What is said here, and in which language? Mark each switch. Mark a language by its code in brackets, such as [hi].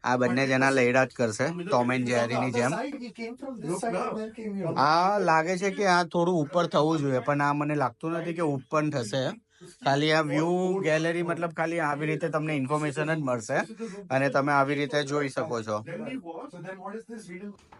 [gu] આ બંને જણા લઈડા જ કરશે, ટોમ એન્ડ જેરીની જેમ. [en] Side, we came from this side and then came here. [gu] આ લાગે છે કે આ થોડું ઉપર થવું જોઈએ, પણ આ મને લાગતું નથી કે ઉપર થશે. ખાલી આ વ્યૂ ગેલેરી મતલબ ખાલી આવી રીતે તમને ઇન્ફોર્મેશન જ મળશે અને તમે આવી રીતે જોઈ શકો છો. [en] So then what is this reading?